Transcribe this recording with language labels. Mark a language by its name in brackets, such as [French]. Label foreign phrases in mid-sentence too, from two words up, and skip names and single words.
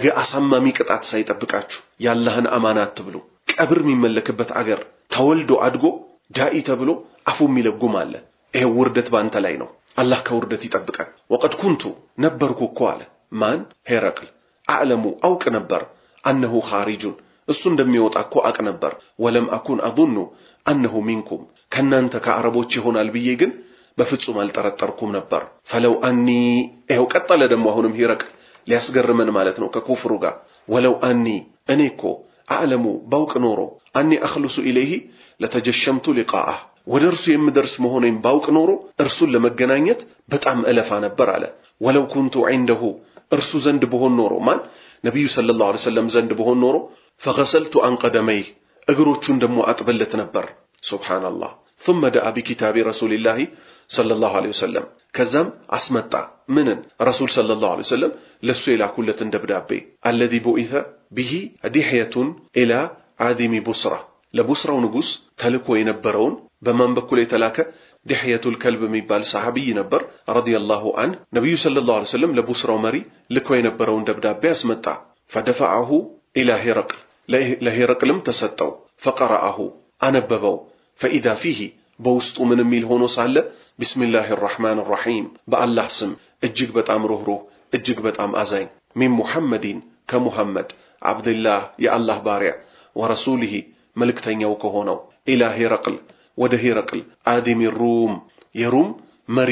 [Amharic] አሳማሚ ቅጣት ሳይጠብቃችሁ ያላህን አማናት ተብሉ ቀብር የሚመለክበት አገር ተወልዶ አድጎ ዳኢ ተብሎ አፉ የሚለጉም አለ ይሄ ውርደት ባንተ ላይ ነው አላህ ከውርደት ይጠብቃል [Arabic] وقد كنت [Amharic] ነበርኩ እኮ አለ ማን ሄረቅል አዕለሙ አውቅ ነበር [Arabic] أنه خارج [Amharic] እሱ እንደሚወጣ እኮ አቅ ነበር [Arabic] ولم أكن أظن أنه منكم [Amharic] ከናንተ ከአረቦች ይሆናል ብዬ ግን በፍጹም አልጠረጠርኩም ነበር [Arabic] فلو اني [Amharic] ይሄው ቀጠለ ደሞ አሁንም ሄረቅል ሊያስገርመን ማለት ነው ከኩፍሩ ጋር [Arabic] ولو أني [Amharic] እኔኮ አዕለሙ ባውቅ ኖሮ [Arabic] أني أخلص إليه لتجشمت لقاءه [Amharic] ወደርሱ የምደርስ መሆኔን ባውቅ ኖሮ እርሱን ለመገናኘት በጣም እለፋ ነበር አለ [Arabic] ولو كنت عنده [Amharic] እርሱ ዘንድ በሆን ኖሮ ማን ነብዩ [Arabic] صلى الله عليه وسلم [Amharic] ዘንድ በሆን ኖሮ [Arabic] فغسلت عن قدميه [Amharic] እግሮቹን ደሞ አጥበለት ነበር ሱብሃንአላህ [Arabic] ثم دعا بكتاب رسول الله صلى الله عليه وسلم [Amharic] ከዛም አስመጣ ምንን [Arabic] رسول صلى الله عليه وسلم [Amharic] ለሱ የላኩለትን ደብዳቤ [Arabic] الذي بعث به هدية الى عادم بصرة [Amharic] ለቡስራው ንጉስ ተልኮ የነበረውን በማን በኩል የተላከ ዲህየቱል ከልብ የሚባል ሰሃቢ ነበር [Arabic] رضي الله عنه [Amharic] ነብዩ [Arabic] صلى الله عليه وسلم [Amharic] ለቡስራው መሪ ልኮ የነበረውን ደብዳቤ አስመጣ [Arabic] فدفعه الى هرقل [Amharic] ለሄረቅልም ተሰጠው فقرأه አነበበው [Arabic] فاذا فيه [Amharic] በውስጡ ምን የሚል ሆኖ ሳለ [Arabic] بسم الله الرحمن الرحيم [Amharic] በአላህ ስም እጅግ በጣም ሩህሩህ እጅግ በጣም አዛኝ [Arabic] من محمد [Amharic] ከሙሐመድ አብዱላህ የአላህ ባሪያ ወረሱሊሂ መልእክተኛው ከሆነው [Arabic] إلى هرقل [Amharic] ወደ ሄረቅል [Arabic] عظيم الروم [Amharic] የሩም መሪ